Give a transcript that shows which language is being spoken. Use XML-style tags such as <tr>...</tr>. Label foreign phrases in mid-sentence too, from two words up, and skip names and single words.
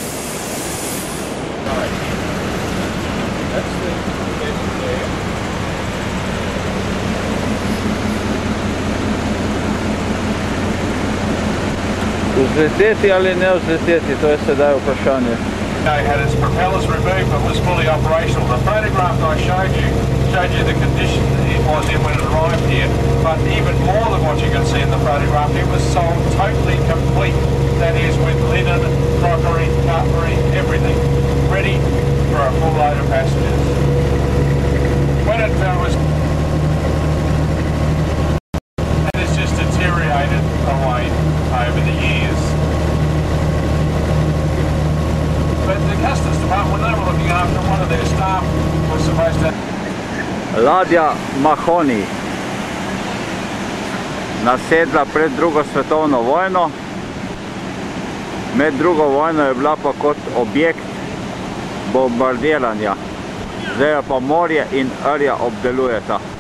<sl>Vzleteti ali ne vzleteti, to je sedaj vprašanje.</sl> <en>It had its propellers removed but was fully operational. The photograph I showed you the condition it was in when it arrived here. But even more than what you can see in the photograph, it was sold totally complete. That is, with linen, crockery, cutlery, everything, ready for a full load of passengers. When it was, and it's just deteriorated away over the years. But the Customs Department, when they were looking after one of their staff, was supposed to...</en> <sl>Ladja Mahoney, nasedla pred drugo svetovno vojno. Med drugo vojno je bila pa kot objekt bombardiranja. Zdaj jo pa morje in rja obdelujeta.</sl>